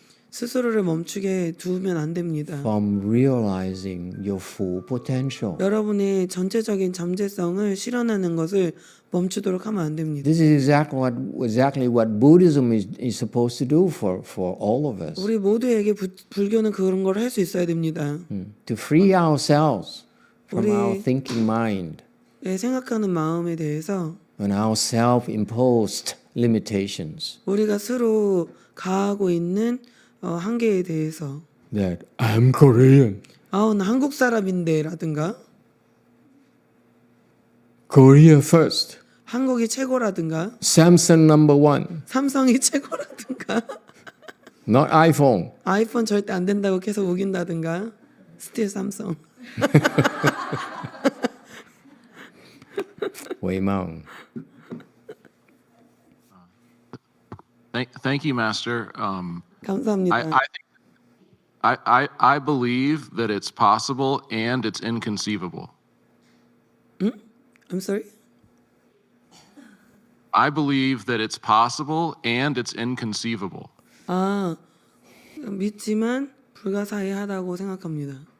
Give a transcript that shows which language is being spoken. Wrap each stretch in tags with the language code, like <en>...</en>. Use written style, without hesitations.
<ko>스스로를 멈추게 두면 안 됩니다.</ko> <en>from realizing your full potential.</en> <ko>여러분의 전체적인 잠재성을 실현하는 것을 멈추도록 하면 안 됩니다.</ko> <en>This is exactly what Buddhism is supposed to do for all of us.</en> <ko>우리 모두에게 불교는 그런 걸 할 수 있어야 됩니다.</ko> <en>To free ourselves from</en> <ko>우리-</ko> <en>our thinking mind</en> <ko>생각하는 마음에 대해서</ko> <en>and our self-imposed limitations.</en> <ko>우리가 스스로 가하고 있는 한계에 대해서</ko> <en>That I'm Korean.</en> <ko>나 한국 사람인데 라든가</ko> <en>Korea first.</en> <ko>한국이 최고라든가</ko> <en>Samsung number one.</en> <ko>삼성이 최고라든가</ko> <en>Not iPhone.</en> <ko>아이폰 절대 안 된다고 계속 우긴다든가 스틸 삼성. Weimang.</ko> <en>Thank you, Master.</en> <ko>감사합니다.</ko> <en>I believe that it's possible and it's inconceivable. I'm sorry. I believe that it's possible and it's inconceivable.</en> <ko>믿지만 불가사의하다고 생각합니다.</ko>